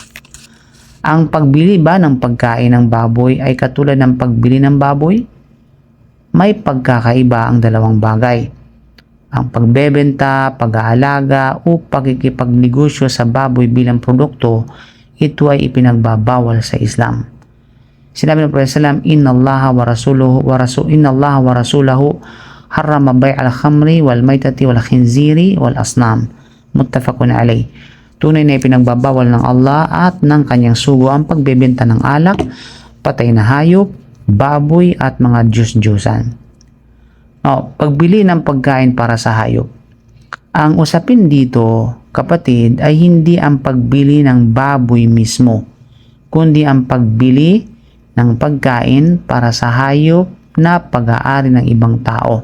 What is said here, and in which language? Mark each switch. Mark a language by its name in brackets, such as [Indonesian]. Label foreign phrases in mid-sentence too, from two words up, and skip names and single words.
[Filipino] Ang pagbili ba ng pagkain ng baboy ay katulad ng pagbili ng baboy? May pagkakaiba ang dalawang bagay. Ang pagbebenta, pag-aalaga o pakikipagnegosyo sa baboy bilang produkto, ito ay ipinagbabawal sa Islam. Sinabi ng Prophet sallam, [Arabic] إن الله ورسوله حرم بيع الخمر والميتة والخنزير والأصنام. متفق عليه. [Filipino] Tunay na ipinagbabawal ng Allah at ng kanyang sugo ang pagbebenta ng alak, patay na hayop, baboy at mga Diyos-Diyosan. Pagbili ng pagkain para sa hayop. Ang usapin dito, kapatid, ay hindi ang pagbili ng baboy mismo, kundi ang pagbili ng pagkain para sa hayop na pag-aari ng ibang tao.